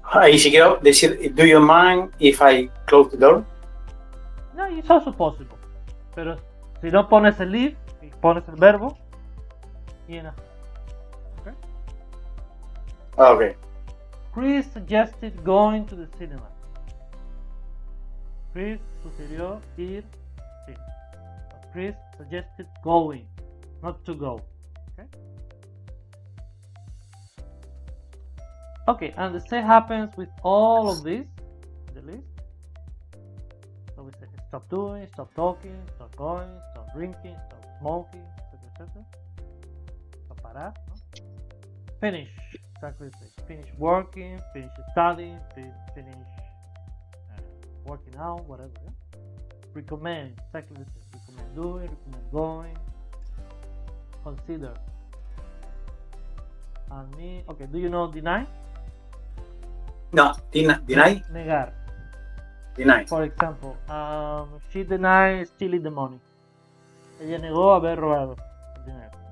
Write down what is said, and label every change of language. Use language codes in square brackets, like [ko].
[es] Y si quiero decir, [en] do you mind if I close the door? [es] No, [en] it's also possible. [es] Pero si no pones el if y pones el verbo, [en] you know. Okay? Okay. Chris suggested going to the cinema. [es] Chris sugirió ir al cine. [en] Chris suggested going, not to go. Okay? Okay, and the same happens with all of this, the list. So we say stop doing, stop talking, stop going, stop drinking, stop smoking, etc. Stop [es] parar, no? [en] Finish, exactly the same. Finish working, finish studying, finish working out, whatever. Yeah? Recommend, exactly the same. Recommend doing, recommend going. Consider. And me, okay, do you know deny? No, deny? [es] Negar. [en] Deny. For example, she denies stealing the money. [es] Ella negó haber robado el dinero.